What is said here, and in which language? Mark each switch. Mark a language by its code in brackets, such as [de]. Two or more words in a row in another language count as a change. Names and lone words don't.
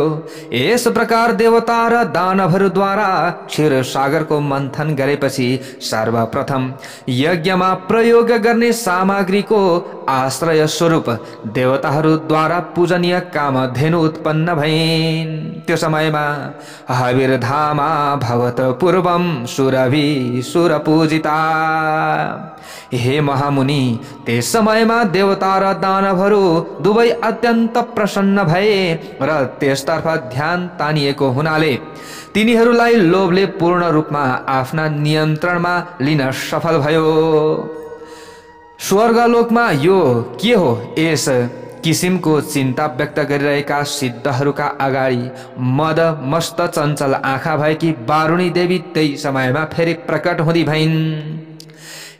[ne] यस प्रकार देवता र दानवहरूद्वारा क्षीर सागरको मन्थन गरेपछि सर्वप्रथम यज्ञमा प्रयोग गर्ने सामग्रीको आश्रय स्वरूप देवताहरूद्वारा पूजनीय कामधेनु उत्पन्न भइन्। त्यो समयमा [sa] हविर्धामा भवत पूर्वम सुरभि सुरपूजिता। [ne] हे महामुनि, त्यस समयमा देवता र दानवहरू दुवै अत्यन्त प्रसन्न भए र त्यसतर्फ ध्यान तानिएको हुनाले तिनीहरूलाई लोभले पूर्ण रूपमा आफ्ना नियन्त्रणमा लिन सफल भयो। स्वर्गलोकमा यो के हो, यस किसिमको चिन्ता व्यक्त गरिरहेका सिद्धहरूका अगाडि मद मस्त चञ्चल आँखा भएकी वारुणी देवी त्यही समयमा फेरि प्रकट हुँदी भइन्।